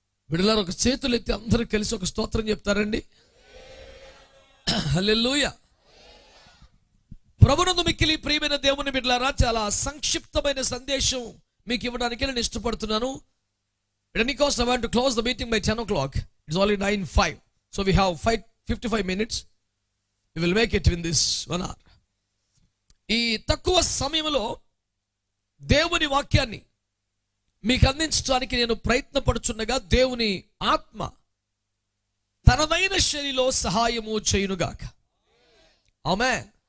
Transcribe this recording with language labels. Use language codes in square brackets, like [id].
[te] బిడ్డలారా, ఒక చేతులు ఎత్తి అందరూ కలిసి ఒక స్తోత్రం చెప్తారండి. హల్లెలూయా. ప్రభునందు మిక్కిలి ప్రియమైన దేవుని బిడ్డలారా, చాలా సంక్షిప్తమైన సందేశం మీకు ఇవ్వడానికి నేను ఇష్టపడుతున్నాను. [en] Because I want to close the meeting by 10 o'clock. It's only 9:05. So we have 55 minutes. We will make it in this 1 hour. [te] ఈ తక్కువ సమయంలో దేవుని వాక్యాన్ని మీకు అందించడానికి నేను ప్రయత్నపడుచున్నగా దేవుని ఆత్మ తనదైన శైలిలో సహాయము చేయునుగాక. ఆమేన్.